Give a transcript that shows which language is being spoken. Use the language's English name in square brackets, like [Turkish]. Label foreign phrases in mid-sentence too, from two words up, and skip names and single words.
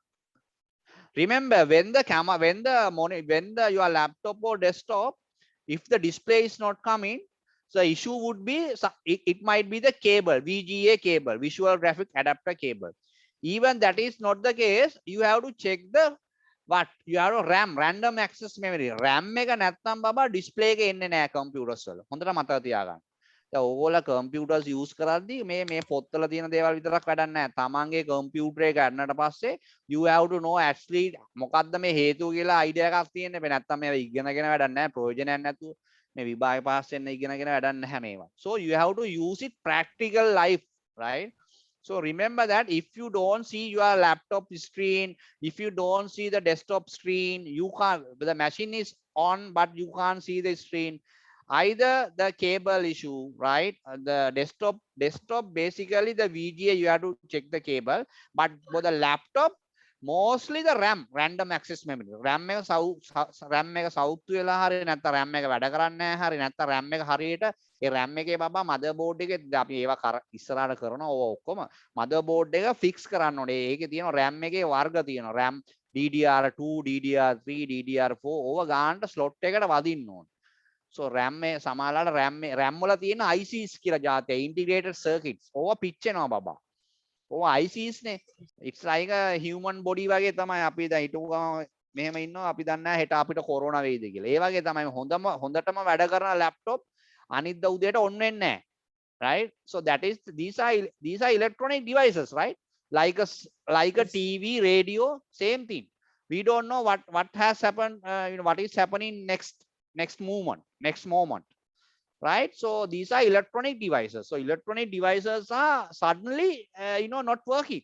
[English] Remember when the camera, when your laptop or desktop, if the display is not coming, so issue would be it might be the cable, VGA cable, visual graphic adapter cable. Even that is not the case, you have to check the what you have a RAM, random access memory. [Sinhala] RAM එක නැත්නම් බබා display එක එන්නේ නැහැ computers වල. හොඳට මතක තියාගන්න. දැන් ඕගොල්ලෝ [English] computers use [Sinhala] කරද්දී මේ පොත්වල තියෙන දේවල් විතරක් වැඩක් නැහැ. තමන්ගේ computer එක ගන්නට පස්සේ [English] you have to know actually [Sinhala] මොකද්ද මේ හේතුව කියලා idea එකක් තියෙන්න බෑ. නැත්නම් මේවා ඉගෙනගෙන වැඩක් නැහැ. ප්‍රයෝජනයක් නැතුව මේ විභාග පාස් වෙන්න ඉගෙනගෙන වැඩක් නැහැ මේවා. [English] So you have to use it practical life, right? So remember that if you don't see your laptop screen, if you don't see the desktop screen, you can't, the machine is on, but you can't see the screen. Either the cable issue, right? The desktop basically the VGA, you have to check the cable, but for the laptop, mostly the RAM, random access memory. [Sinhala] RAM එක සවුත් වෙලා හරි නැත්නම් RAM එක වැඩ කරන්නේ නැහැ හරි නැත්නම් RAM එක හරියට ඒ RAM එකේ බබා motherboard එකේ අපි ඒවා ඉස්සරහට කරනවා ඕවා ඔක්කොම motherboard එක fix කරන්න ඕනේ. ඒකේ තියෙනවා RAM එකේ වර්ග තියෙනවා. RAM DDR2, DDR3, DDR4 ඕවා ගානට slot එකට වදින්න ඕනේ. So RAM මේ සමහරලාට RAM වල තියෙන ICs කියලා જાතිය [English] integrated circuits. [Sinhala] ඕවා පිච්චෙනවා බබා. ඕවා ICs නේ. [English] It's like a human body [Sinhala] වගේ තමයි අපි දැන් හිටපු ගම මෙහෙම ඉන්නවා අපි දන්නේ නැහැ හෙට අපිට කොරෝනා වෙයිද කියලා. ඒ වගේ තමයි හොඳටම වැඩ කරන laptop අනිද්දා උදේට on වෙන්නේ නැහැ. [English] Right? So that is these are electronic devices, right? Like a TV, radio, same thing. We don't know what has happened, what is happening next moment, right? So these are electronic devices. So electronic devices are suddenly not working.